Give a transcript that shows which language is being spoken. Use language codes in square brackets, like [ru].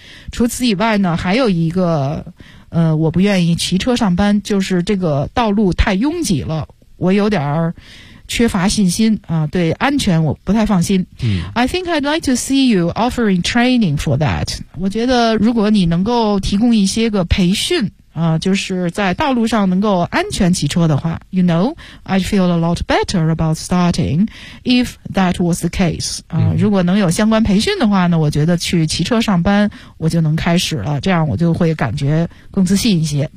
[zh] 除此以外呢，还有一个，我不愿意骑车上班，就是这个道路太拥挤了，我有点儿缺乏信心啊，对安全我不太放心。嗯、 [en] I think I'd like to see you offering training for that. [zh] 我觉得如果你能够提供一些个培训。就是在道路上能够安全骑车的话 [en] You know, I'd feel a lot better about starting if that was the case. [zh] 如果能有相关培训的话呢，我觉得去骑车上班我就能开始了，这样我就会感觉更自信一些。